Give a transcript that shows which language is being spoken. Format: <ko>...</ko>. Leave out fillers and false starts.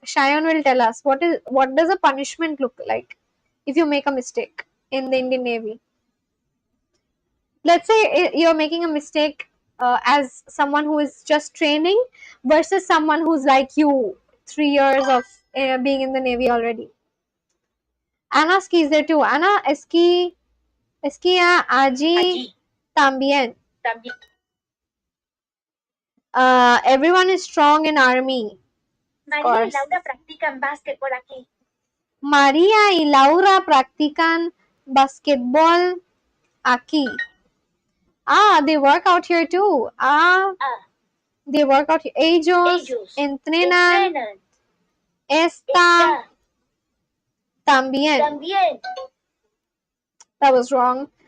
<en>Shayan will tell us what does a punishment look like if you make a mistake in the Indian Navy. Let's say you're making a mistake as someone who is just training versus someone who's like you, 3 years of being in the Navy already. Anna skis there too.</en> <es>Anna esquía allí también.</es> <en>Everyone is strong in army.</en> <es>María y Laura practican básquetbol aquí. María y Laura practican basketball aquí.</es> <en>They work out here too. They work out here.</en> <es>Ellos entrenan esta también.</es> <en>That was wrong.</en>